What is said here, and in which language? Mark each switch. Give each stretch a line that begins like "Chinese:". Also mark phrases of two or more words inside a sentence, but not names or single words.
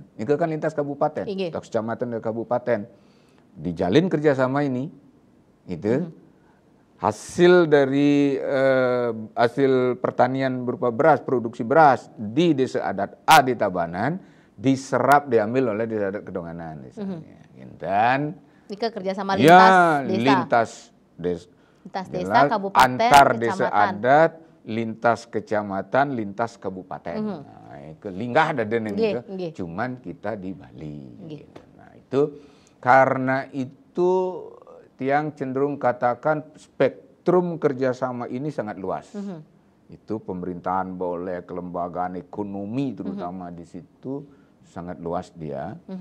Indonesian: Itu kan lintas kabupaten, lintas kecamatan dan kabupaten. Dijalin kerjasama ini, itu hasil dari hasil pertanian berupa beras, produksi beras di desa adat A di Tabanan diserap diambil oleh desa adat Kedonganan misalnya. Dan jika kerjasama lintas desa, lintas desa, kabupaten, antar kecamatan. Desa adat, lintas kecamatan, lintas kabupaten. Nah, itu linggah ada dan itu, cuman kita di Bali. Gitu. Nah, itu karena itu tiang cenderung katakan spektrum kerjasama ini sangat luas. Itu pemerintahan boleh, kelembagaan ekonomi terutama di situ sangat luas dia.